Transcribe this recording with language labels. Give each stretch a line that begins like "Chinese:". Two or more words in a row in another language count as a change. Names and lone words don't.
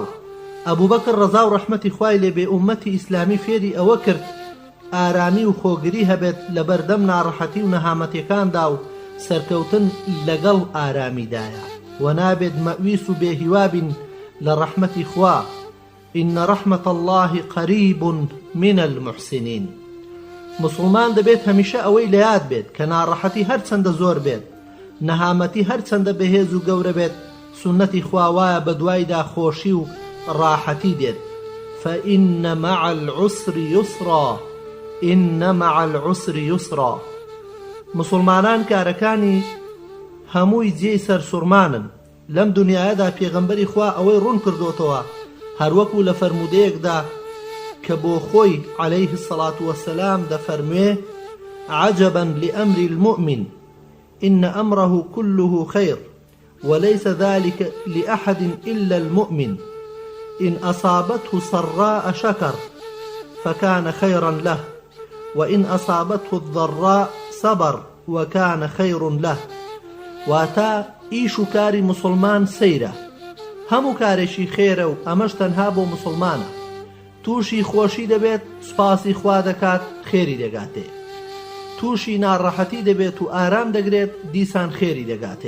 Central Kurdish: ئەبوو بەکر ڕەزا و ڕەحمەتی خوای لێبێ ئومەتی ئیسلامی فێری ئەوە کرد ئارامی و خۆگری هەبێت لە بەردەم ناڕەحەتی و نەهامەتیەکاندا و سەرکەوتن لەگەڵ ئارامیدایە و نابێت مەویس و بێهیوابین لە ڕەحمەتی خوا.
Arabic: إن رحمة الله قريب من المحسنين.
Central Kurdish: مسلمان دەبێت هەمیشە ئەوەی لە یاد بێت کە ناڕەحەتی هەرچەندە زۆر بێت، نەهامەتی هەرچەندە بەهێز و گەورە بێت، سنەتی خوا وایە بە دوایدا خۆشی و ڕاحەتی دێت.
Arabic: فإن مع العسر يسرا، إن مع العسر يسرا.
Central Kurdish: مسلمانان کارەکانی هەمووی جێی سەرسوڕمانن. لەم دنیایەدا پێغەمبەری خوا ئەوەی ڕوون کردوتەوە هەروەکو لە فەرمودەیەکدا کە بۆ خۆی
Arabic: عليه الصلاة والسلام
Central Kurdish: دەفەرموێ
Arabic: عجبا لأمر المؤمن إن أمره كله خير وليس ذلك لأحد إلا المؤمن إن أصابته سراء شكر فكان خيرا له وإن أصابته الضراء صبر وكان خير له.
Central Kurdish: واتا ئیش و کاری مسلمان سەیرە، هەموو کارێکی خێرە و ئەمەش تەنها بۆ مسلمانە. تووشی خۆشی دەبێت سوپاسی خوا دەکات خێری دەگاتێ، تووشی ناڕەحەتی دەبێت و ئارام دەگرێت دیسان خێری دەگاتێ.